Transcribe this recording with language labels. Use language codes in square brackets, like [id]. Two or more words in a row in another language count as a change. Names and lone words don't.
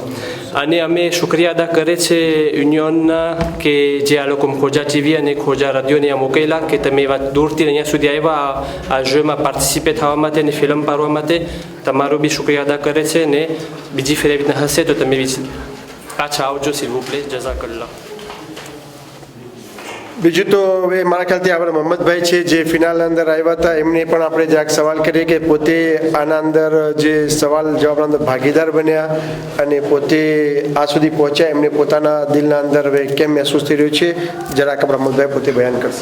[gu] અને અમે શુક્રિયા અદા કરે છે યુનિયનના કે જે આ લોકો ખોજા ટીવી અને ખોજા રેડિયોને અહીંયા મોકલેલા કે તમે એવા દૂરથી અહીંયા સુધી આવ્યા આ શોમાં પાર્ટિસિપેટ થવા માટે અને ફિલ્મ પાડવા માટે. તમારો બી શુક્રિયા અદા કરે છે ને બીજી ફેર એવી રીતના હશે તો તમે પાછા આવજો [fr] s'il vous plaît. [gu] જઝાકલ્લાહ. બીજું તો હવે મારા ખ્યાલથી આપણે મોહમ્મદભાઈ છે જે ફિનાલ અંદર આવ્યા હતા એમને પણ આપણે જરાક સવાલ કરીએ કે પોતે આના અંદર જે સવાલ જવાબના અંદર ભાગીદાર બન્યા અને પોતે આ સુધી પહોંચ્યા એમને પોતાના દિલના અંદર હવે કેમ મહેસૂસ થઈ રહ્યું છે જરાક આપણા મોહમ્મદભાઈ પોતે બયાન કરશે.